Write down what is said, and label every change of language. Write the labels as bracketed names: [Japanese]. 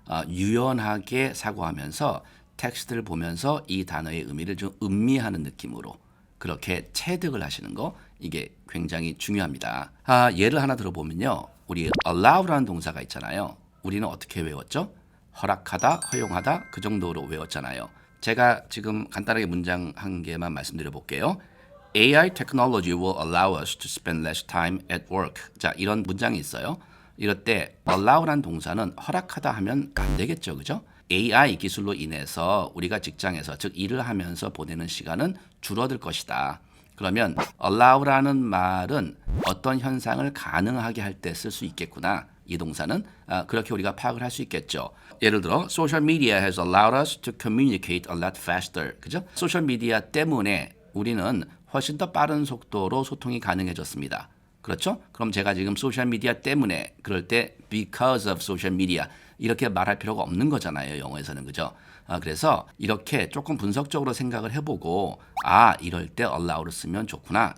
[Korean] 유연하게 사고하면서 텍스트를 보면서 이 단어의 의미를 좀 음미하는 느낌으로 그렇게 체득을 하시는 거 이게 굉장히 중요합니다. 예를 하나 들어보면요. 우리 allow라는 동사가 있잖아요. 우리는 어떻게 외웠죠? 허락하다, 허용하다 그 정도로 외웠잖아요. 제가 지금 간단하게 문장 한 개만 말씀드려 볼게요. [English] AI technology will allow us to spend less time at work. [Korean] 자, 이런 문장이 있어요. 이럴 때 allow라는 동사는 허락하다 하면 안 되겠죠. 그죠? AI 기술로 인해서 우리가 직장에서 즉 일을 하면서 보내는 시간은 줄어들 것이다. 그러면 allow라는 말은 어떤 현상을 가능하게 할 때 쓸 수 있겠구나. 이 동사는 그렇게 우리가 파악을 할 수 있겠죠. 예를 들어 [English] social media has allowed us to communicate a lot faster. [Korean] 그죠? 소셜 미디어 때문에 우리는 훨씬 더 빠른 속도로 소통이 가능해졌습니다. 그렇죠? 그럼 제가 지금 소셜 미디어 때문에 그럴 때 [English] because of social media [Korean] 이렇게 말할 필요가 없는 거잖아요. 영어에서는 그죠? 그래서 이렇게 조금 분석적으로 생각을 해보고 이럴 때 allow를 쓰면 좋구나.